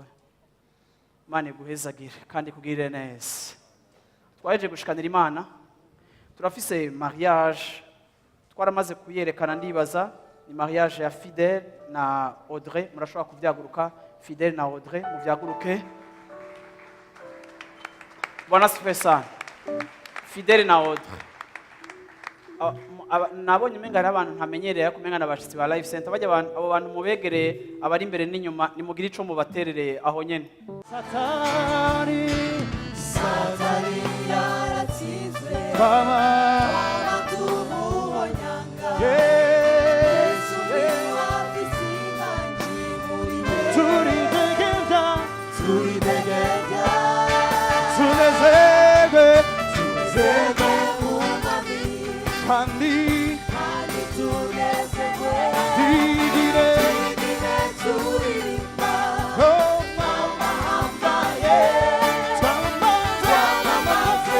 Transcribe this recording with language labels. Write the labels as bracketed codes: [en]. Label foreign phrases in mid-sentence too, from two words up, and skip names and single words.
[rn] Imana iguhezagire kandi kugirire neza. Twaje gushikanira Imana, turafise mariage twaramaze kuyerekana. Ndibaza ni mariage ya Fidèle na Audrey. Murashobora kuvyaguruka Fidèle na Audrey, muvyaguruke. [sw] Bwana sifiwe sana. [rn] Fidèle na Audrey, nabonye umenga ari abantu ntamenyereye kumenga n'abashitsi ba Life Center. Bajya abo bantu mubegereye abari imbere n'inyuma, nimugire ico mubaterereye aho nyene. Satani yaratsinzwe, tumuhonyanga. Yesu niwe afise inganji muri we. Turidegemvya tunezerwe tunezerwe mu mwami kandi kandi tunezerwe twigire turirimba oh amahambaye twamamaze